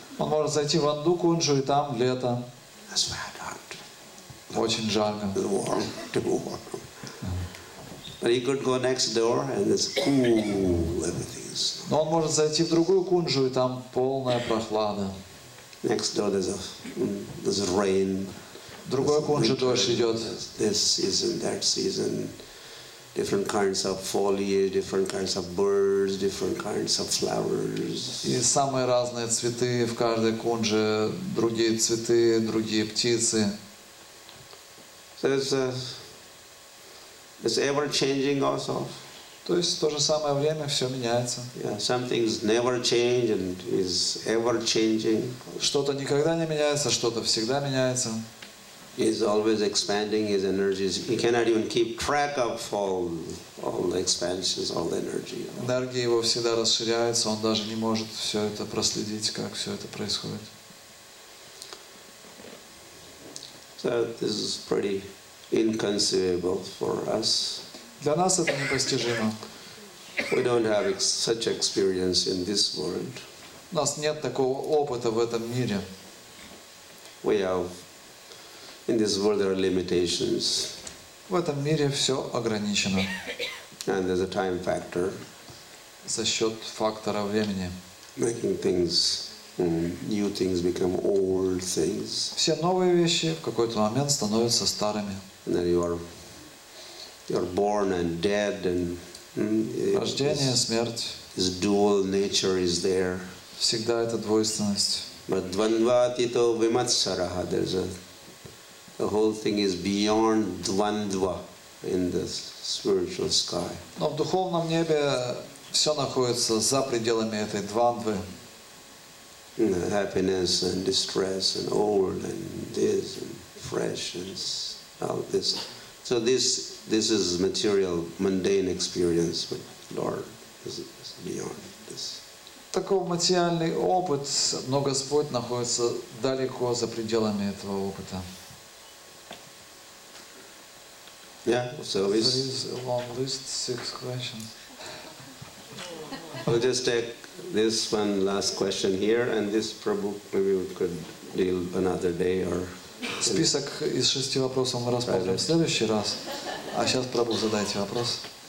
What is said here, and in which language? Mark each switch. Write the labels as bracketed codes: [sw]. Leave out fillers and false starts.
[ru] Он может зайти в одну кунджу, и там лето. [en] That's bad, hot. [ru] Очень жарко. [en] Too warm. But he could go next door and it's cool, everything's. [ru] Но он может зайти в другую кунджу, и там полная прохлада. [en] Next door there's rain. [ru] В другой кунже дождь идет. [en] This season, that season. Different kinds of foliage, different kinds of birds, different kinds of flowers. [ru] И самые разные цветы в каждой кунже, другие цветы, другие птицы. [en] So it's ever changing also. [ru] То есть в то же самое время все меняется. [en] Yeah, some things never change and is ever changing. [ru] Что-то никогда не меняется, что-то всегда меняется. [en] He is always expanding his energies. He cannot even keep track of all the expansions, all the energy. [ru] Энергия его всегда расширяется, он даже не может все это проследить, как все это происходит. [en] So this is pretty inconceivable for us. [ru] Для нас это непостижимо. [en] We don't have such experience in this world. [ru] У нас нет такого опыта в этом мире. [en] We have, in this world there are limitations. [ru] В этом мире все ограничено. [en] And there's a time factor. [ru] За счет фактора времени. [en] Making things, new things become old things. [ru] Все новые вещи в какой-то момент становятся старыми. [en] And then you're born and dead, and [ru] Рождение, смерть. [en] this dual nature is there. [ru] Всегда эта двойственность. [en] But [sa] dvandvatito vimatsaraha, [en] the whole thing is beyond dvandva. in the spiritual sky. [ru] Но в духовном небе все находится за пределами этой двандвы. [en] Happiness and distress and old and this and fresh and all this. So this is material, mundane experience, but Lord is beyond this. [ru] Такой материальный опыт, но Господь находится далеко за пределами этого опыта. [en] Yeah, so There is a long list, 6 questions. we'll just take this one last question here, and this Prabhu maybe we could deal another day or. [ru] Список из 6 вопросов мы рассмотрим в следующий раз. А сейчас, Прабху, задайте вопрос.